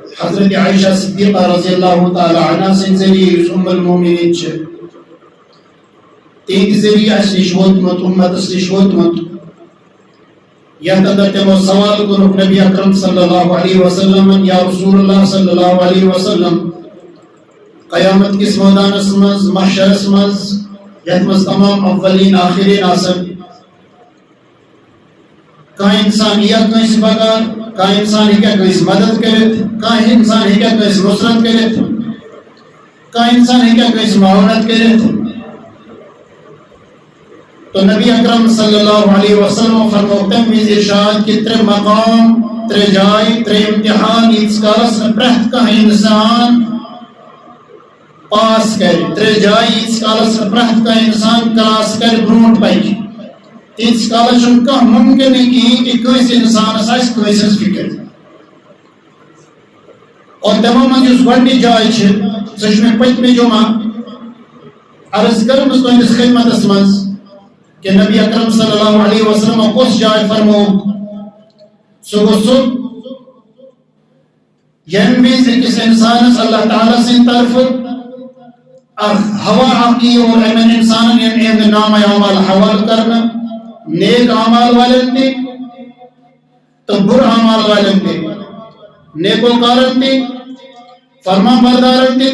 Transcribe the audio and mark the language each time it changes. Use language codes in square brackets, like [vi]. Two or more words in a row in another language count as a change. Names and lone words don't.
[ks] حضرت عائشہ صدیقہ [ar] رضی اللہ تعالی عنہ [ks] سے ذریعہ ام المومنین چھ تین ذریعہ اس نش ووتمت امت اس نش ووتمت یتھ اندر تمو سوال کوٚرُکھ نبی اکرم [ar] صلی اللہ علیہ وسلم یا رسول اللہ صلی اللہ علیہ وسلم [ks] قیامت کس میدانس مز محشرس مز یتھ مز تمام اولین آخرین آسن کانٛہہ انسان یا کٲنٛسہِ بغار کانٛہہ انسان ہیٚکیٛاہ کٲنٛسہِ مدد کٔرِتھ کانٛہہ انسان ہیٚکیٛاہ کٲنٛسہِ نصرت کٔرِتھ کانٛہہ انسان ہیٚکیٛاہ کٲنٛسہِ معاونت کٔرِتھ تو نبی اکرم [ar] صلی اللہ علیہ وسلم [ks] فرموو تمہِ وِزِ ارشاد کہ ترٛےٚ مقام ترٛےٚ جایہِ ترٛےٚ امتحان ییٖتِس کالس نہٕ پرٛٮ۪تھ کانٛہہ انسان پاس کرِ ترٛےٚ جایہِ ییٖتِس کالس نہٕ پرٛٮ۪تھ کانٛہہ انسان کلاس کرِ برونٛٹھ پکہِ تیٖتِس کالس چھُنہٕ کانٛہہ ممکِنٕے کِہیٖنۍ کہ کٲنٛسہِ انسانس آسہِ کٲنٛسہِ ہٕنٛز فکر اور تِمو منٛز یُس گۄڈنِچ جاے چھِ سۄ چھِ مےٚ پٔتمہِ جمعہ عرض کٔرمٕژ تُہنٛدِس خدمتس منٛز کہ نبی اکرم [ar] صلی اللہ علیہ وسلم [ks] کُس جاے فرمووُکھ سُہ گوٚو سُہ ییٚمہِ وِزِ أکِس انسانس اللہ تعالیٰ سٕنٛدِ طرفہٕ اکھ ہوا اکھ یی اور یِمن انسانن یِہنٛدِ نامہ اعمال حوالہٕ کرنہٕ نیک اعمال والٮ۪ن تہِ تہٕ بُرٕ اعمال والٮ۪ن تہِ نیکوکارن تہِ فرمان بردارن تہِ